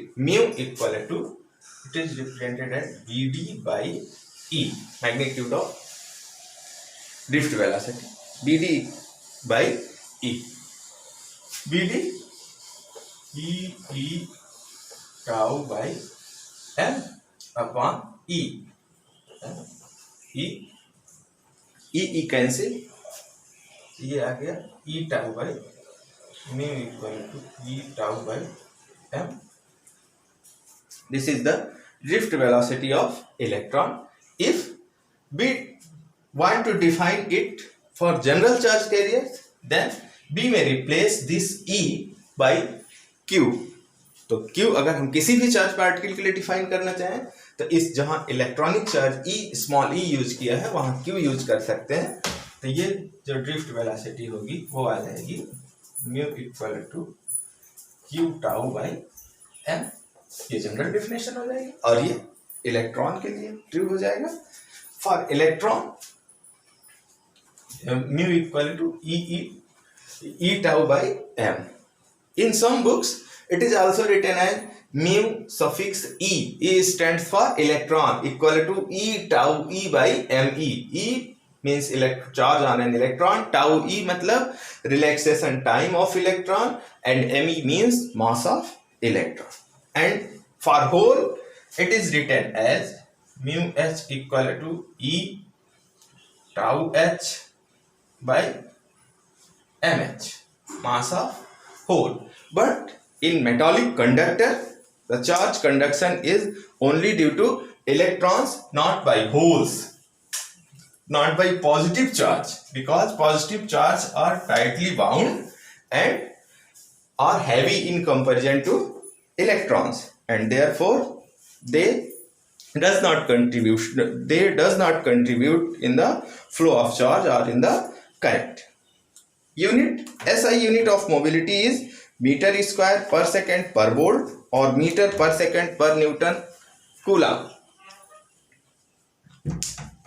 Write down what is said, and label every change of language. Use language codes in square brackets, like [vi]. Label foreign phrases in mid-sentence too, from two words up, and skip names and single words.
[en] Mu equal to, it is represented as Vd by E, magnitude of drift velocity, Vd by E. Vd E tau by m upon E. E cancel, [hi] ये आ गया [en] E tau by mu equal to E tau by m. This is the drift velocity of electron. If we want to define it for general charge carriers, then we may replace this E by Q. [hi] तो Q अगर हम किसी भी [en] charge particle [hi] के लिए डिफाइन करना चाहें तो इस जहां [en] electronic charge E small e use [hi] किया है वहां Q यूज कर सकते हैं. तो ये जो [en] drift velocity [hi] होगी वो आ जाएगी [en] mu equal to Q tau by m. [hi] ये [en] general definition [hi] हो जाएगी और ये इलेक्ट्रॉन के लिए ट्रू हो जाएगा. [en] for electron mu equal to e tau by m. In some books it is also written as mu suffix e. E stands for electron equal to e tau e by me. E means charge on an electron, tau e मतलब relaxation time of electron, and me means mass of electron. And for hole it is written as mu h equal to e tau h by mh, mass of hole. But in metallic conductor the charge conduction is only due to electrons, not by holes, not by positive charge, because positive charge are tightly bound and are heavy in comparison to electrons, and therefore they does not contribute in the flow of charge or in the current. unit, SI unit of mobility is meter square per second per volt और meter per second per newton coulomb।